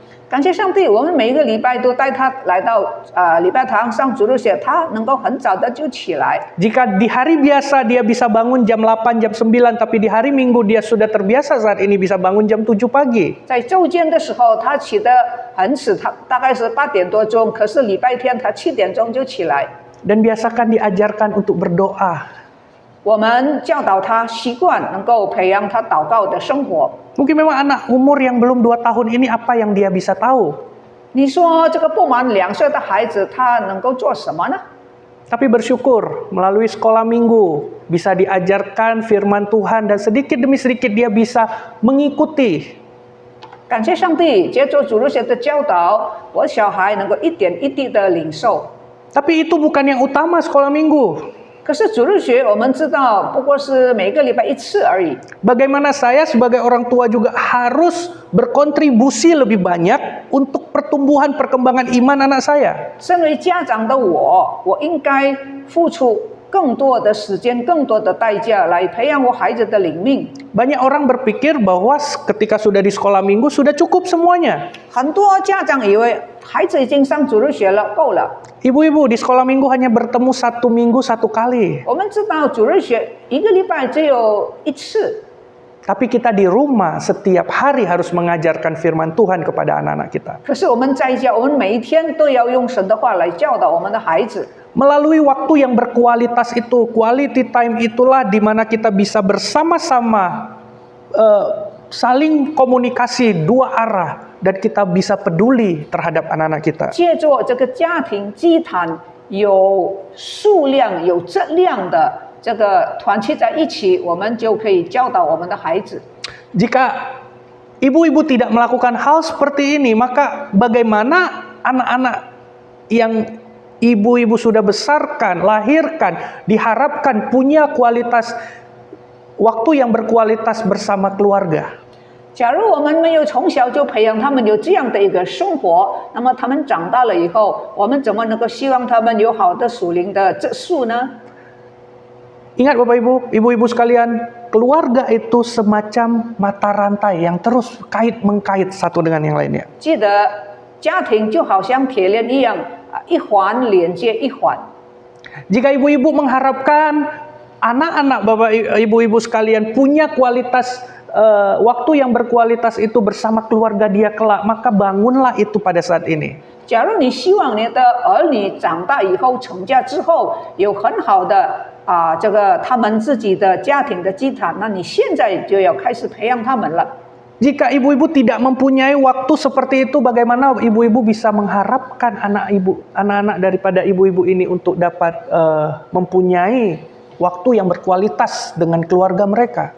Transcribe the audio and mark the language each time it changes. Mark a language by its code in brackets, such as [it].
[zh] 感谢上帝，我们每一个礼拜都带他来到礼拜堂上主日学，他能够很早的就起来。 [id] Jika di hari biasa dia bisa bangun jam 8, jam 9, tapi di hari minggu dia sudah terbiasa saat ini bisa bangun jam 7 pagi. [zh] 在周间的时候，他起得很迟，他大概是8点多钟，可是礼拜天他7点钟就起来。 [id] Dan biasakan diajarkan untuk berdoa. [zh] 我们教导他习惯，能够培养他祷告的生活。 [id] Mungkin memang anak umur yang belum 2 tahun ini apa yang dia bisa tahu. [zh] 你说这个不满2岁的孩子，他能够做什么呢？ [id] Tapi bersyukur melalui sekolah minggu bisa diajarkan firman Tuhan dan sedikit demi sedikit dia bisa mengikuti. [zh] 感谢上帝，借着主日学的教导，我小孩能够一点一滴的领受。 [id] Tapi itu bukan yang utama sekolah minggu. [zh] 可是主日学我们知道，不过是每个礼拜1次而已。 [id] Bagaimana saya sebagai orang tua juga harus berkontribusi lebih banyak untuk pertumbuhan perkembangan iman anak saya. [zh] 身为家长的我，我应该付出更多的时间、更多的代价来培养我孩子的灵命。 [id] Banyak orang berpikir bahwa ketika sudah di sekolah minggu sudah cukup semuanya. [zh] 很多家长以为孩子已经上主日学了，够了。 [id] Ibu-ibu di sekolah minggu hanya bertemu 1 minggu 1 kali. [zh] 我们知道主日学一个礼拜只有1次， [id] Tapi kita di rumah setiap hari harus mengajarkan firman Tuhan kepada anak-anak kita. [zh] 可是我们在家，我们每一天都要用神的话来教导我们的孩子。 [id] Melalui waktu yang berkualitas itu, quality time itulah di mana kita bisa bersama-sama saling komunikasi 2 arah dan kita bisa peduli terhadap anak-anak kita. [zh] 借着这个家庭祭坛有数量、有质量的这个团契在一起，我们就可以教导我们的孩子。 [id] Jika ibu-ibu tidak melakukan hal seperti ini, maka bagaimana anak-anak yang ibu-ibu sudah besarkan, lahirkan, diharapkan punya kualitas waktu yang berkualitas bersama keluarga. [zh] 假如我们没有从小就培养他们有这样的一个生活，那么他们长大了以后，我们怎么能够希望他们有好的属灵的质素呢？ [id] Ingat Bapak Ibu, ibu-ibu sekalian, keluarga itu semacam mata rantai yang terus mengkait satu dengan yang lainnya. [zh] 记得家庭就好像铁链一样，一环连接一环。 [id] Jika ibu-ibu mengharapkan anak-anak Bapak Ibu-ibu sekalian punya kualitas waktu yang berkualitas itu bersama keluarga dia kelak, maka bangunlah itu pada saat ini. [zh] 假如你希望你的儿女长大以后成家之后有很好的这个他们自己的家庭的祭坛，那你现在就要开始培养他们了。 [id] Jika ibu-ibu tidak mempunyai waktu seperti itu, bagaimana ibu-ibu bisa mengharapkan anak-anak daripada ibu-ibu ini untuk dapat mempunyai waktu yang berkualitas dengan keluarga mereka?